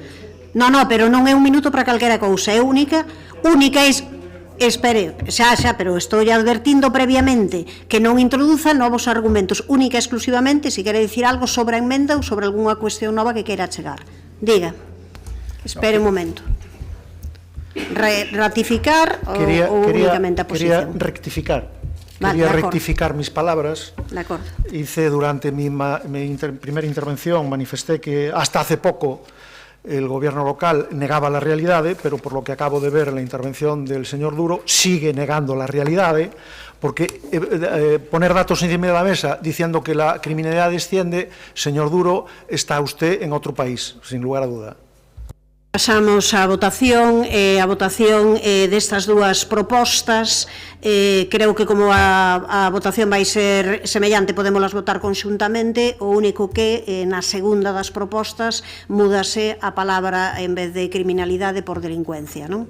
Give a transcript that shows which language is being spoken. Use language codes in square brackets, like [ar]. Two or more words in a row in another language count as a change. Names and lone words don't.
[gl] No, pero non é un minuto para calquera cousa, é única espere, xa, pero estou advertindo previamente que non introduza novos argumentos, única e exclusivamente si quere dicir algo sobre a enmenda ou sobre algunha cuestión nova que queira chegar. Diga, espere un momento. Ratificar ou únicamente a posición? [es] Quería rectificar. Vale, quería rectificar mis palabras. [gl] De acordo. [es] Hice durante mi primera intervención, manifesté que hasta hace poco el gobierno local negaba la realidade, pero por lo que acabo de ver en la intervención del señor Duro, sigue negando la realidade, porque poner datos encima de la mesa diciendo que la criminalidad desciende, señor Duro, está usted en otro país, sin lugar a duda. [gl] Pasamos á votación destas dúas propostas. Creo que como a votación vai ser semellante, podémolas votar conxuntamente. O único que na segunda das propostas múdase a palabra en vez de criminalidade por delincuencia, non?